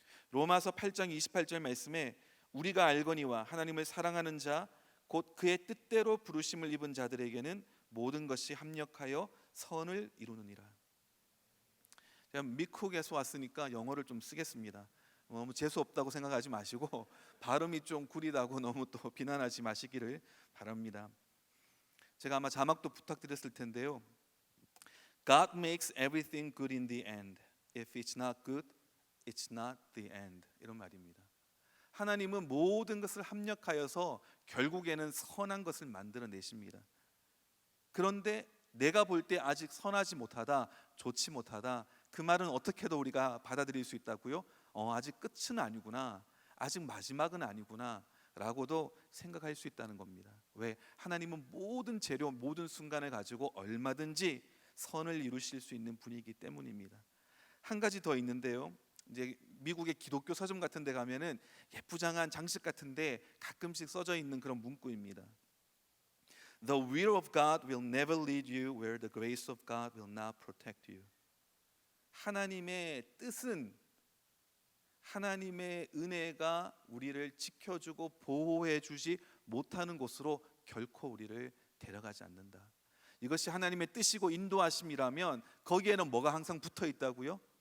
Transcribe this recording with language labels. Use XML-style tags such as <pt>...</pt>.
<ko>로마서 8장 28절 말씀에 우리가 알거니와 하나님을 사랑하는 자 곧 그의 뜻대로 부르심을 입은 자들에게는 모든 것이 합력하여 선을 이루느니라. 제가 미국에서 왔으니까 영어를 좀 쓰겠습니다. 너무 재수 없다고 생각하지 마시고 발음이 좀 구리다고 너무 또 비난하지 마시기를 바랍니다. 제가 아마 자막도 부탁드렸을 텐데요.</ko> <en>God makes everything good in the end. If it's not good, it's not the end.</en> <ko>이런 말입니다. 하나님은 모든 것을 합력하여서 결국에는 선한 것을 만들어내십니다. 그런데 내가 볼 때 아직 선하지 못하다, 좋지 못하다, 그 말은 어떻게 더 우리가 받아들일 수 있다고요? 아직 끝은 아니구나, 아직 마지막은 아니구나 라고도 생각할 수 있다는 겁니다. 왜? 하나님은 모든 재료, 모든 순간을 가지고 얼마든지 선을 이루실 수 있는 분이기 때문입니다. 한 가지 더 있는데요. 이제 미국의 기독교 서점 같은 데 가면은 예쁘장한 장식 같은데 가끔씩 써져 있는 그런 문구입니다.</ko> <en>The will of God will never lead you where the grace of God will not protect you.</en> <ko>하나님의 뜻은 하나님의 은혜가 우리를 지켜주고 보호해 주지 못하는 곳으로 결코 우리를 데려가지 않는다. 이것이 하나님의 뜻이고 인도하심이라면 거기에는 뭐가 항상 붙어 있다고요?</ko>